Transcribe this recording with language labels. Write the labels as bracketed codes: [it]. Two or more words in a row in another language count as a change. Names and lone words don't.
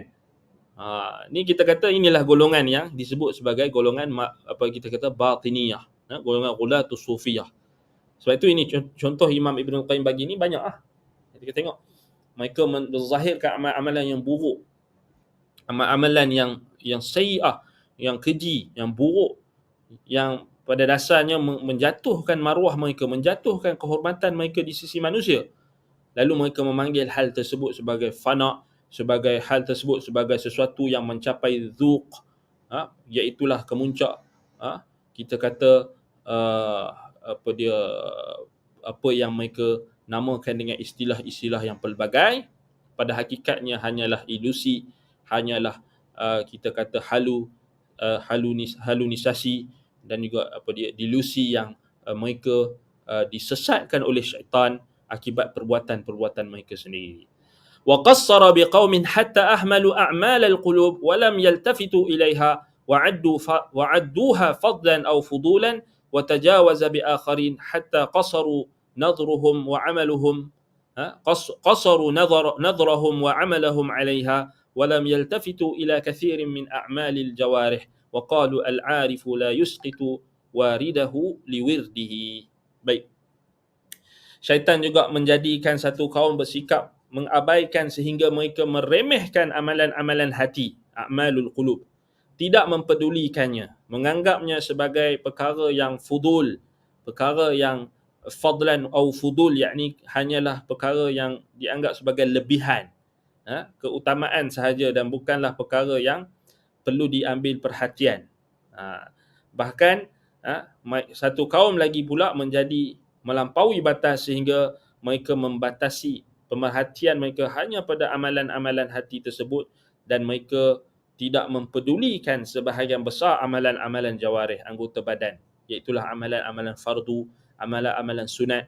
[ms] Ni kita kata inilah golongan yang disebut sebagai golongan apa kita kata batiniyah, golongan [ar] غلاة الصوفية. [ms] Sebab itu ini contoh Imam Ibn Qayyim bagi ni banyak kita tengok mereka menzahirkan amalan-amalan yang buruk, amalan yang sayyi'ah, yang keji, yang buruk, yang pada dasarnya menjatuhkan maruah mereka, menjatuhkan kehormatan mereka di sisi manusia. Lalu mereka memanggil hal tersebut sebagai fana', sebagai hal tersebut sebagai sesuatu yang mencapai dzuq, iaitulah kemuncak, kita kata uh, apa dia apa yang mereka namakan dengan istilah-istilah yang pelbagai, pada hakikatnya hanyalah ilusi, hanyalah kita kata halunisasi dan juga apa dia delusi yang mereka disesatkan oleh syaitan akibat perbuatan-perbuatan mereka sendiri. [ar] وقصر بقوم حتى أهملوا أعمال القلوب ولم يلتفتوا إليها وعدوها فضلا أو فضولا وتجاوز بآخرين حتى قصروا نظرهم وعملهم قصروا نظرهم وعملهم عليها ولم يلتفتوا إلى كثير من أعمال الجوارح وقالوا العارف لا يسقط وارده لورده. [ms] Baik. Syaitan juga menjadikan satu kaum bersikap mengabaikan sehingga mereka meremehkan amalan-amalan hati, [ar] أعمال القلوب. [ms] Tidak mempedulikannya, menganggapnya sebagai perkara yang fudul, perkara yang fadlan atau fudul, yakni hanyalah perkara yang dianggap sebagai lebihan, keutamaan sahaja dan bukanlah perkara yang perlu diambil perhatian. Bahkan satu kaum lagi pula menjadi melampaui batas sehingga mereka membatasi pemerhatian mereka hanya pada amalan-amalan hati tersebut dan mereka tidak mempedulikan sebahagian besar amalan-amalan jawarih, anggota badan, iaitulah amalan-amalan fardu, amalan-amalan sunat.